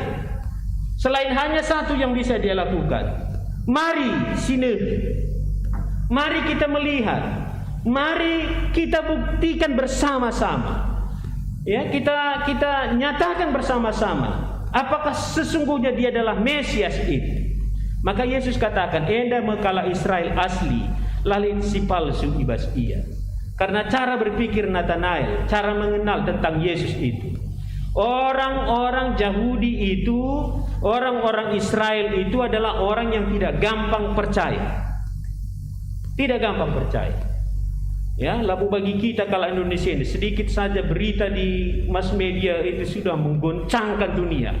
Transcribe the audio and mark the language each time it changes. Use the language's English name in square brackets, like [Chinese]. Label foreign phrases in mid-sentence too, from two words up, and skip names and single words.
[Indonesian] Selain hanya satu yang bisa dia lakukan, mari sini, mari kita melihat, mari kita buktikan bersama-sama. Ya, kita nyatakan bersama-sama apakah sesungguhnya dia adalah Mesias itu. Maka Yesus katakan, [Batak Karo] "Enda mekala Israel asli, lalit si palsu ibas ia." [Indonesian] Karena cara berpikir Nathanael, cara mengenal tentang Yesus itu, orang-orang Yahudi itu, orang-orang Israel itu adalah orang yang tidak gampang percaya. Tidak gampang percaya. Ya, lalu bagi kita kalau Indonesia ini, sedikit saja berita di mass media itu sudah menggoncangkan dunia.